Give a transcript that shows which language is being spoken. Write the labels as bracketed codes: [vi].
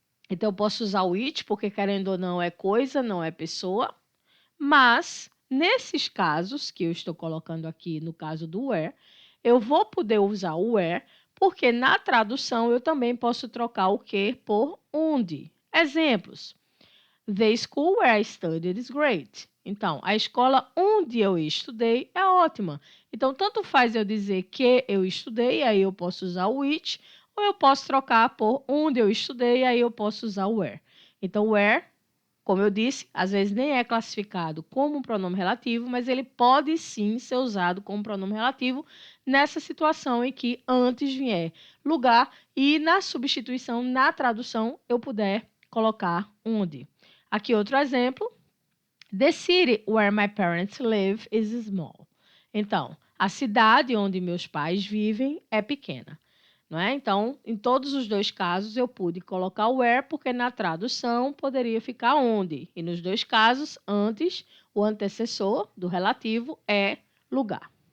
[pt] Então, eu posso usar o which, porque querendo ou não é coisa, não é pessoa. Mas, nesses casos que eu estou colocando aqui, no caso do where, eu vou poder usar o where, porque na tradução eu também posso trocar o que por onde. Exemplos. [en] The school where I studied is great. [pt] Então, a escola onde eu estudei é ótima. Então, tanto faz eu dizer que eu estudei, aí eu posso usar o which, ou eu posso trocar por onde eu estudei, aí eu posso usar o where. Então, where, como eu disse, às vezes nem é classificado como um pronome relativo, mas ele pode sim ser usado como pronome relativo nessa situação em que antes vier lugar e na substituição, na tradução, eu puder colocar onde. Aqui outro exemplo. [en] The city where my parents live is small. [pt] Então, a cidade onde meus pais vivem é pequena. Não é? Então, em todos os dois casos, eu pude colocar o where, porque na tradução poderia ficar onde. E nos dois casos, antes, o antecessor do relativo é lugar.